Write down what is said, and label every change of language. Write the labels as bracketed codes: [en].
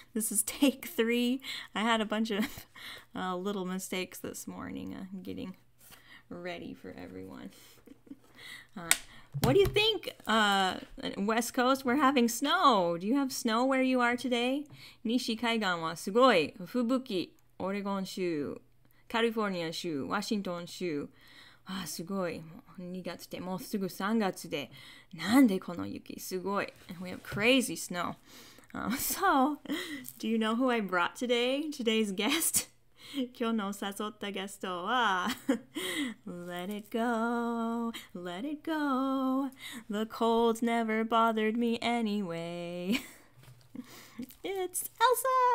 [en] This is take 3. I had a bunch of little mistakes this morning getting ready for everyone. What do you think? West Coast, we're having snow. Do you have snow where you are today? [ja] 西海岸はすごい吹雪。オレゴン州、カリフォルニア州、ワシントン州。すごい。もう2月で、もうすぐ3月で。なんでこの雪すごい。 [en] We have crazy snow. So, do you know who I brought today? Today's guest? [ja] 今日の誘ったゲストは [en] Let it go, let it go. The cold's never bothered me anyway. It's Elsa!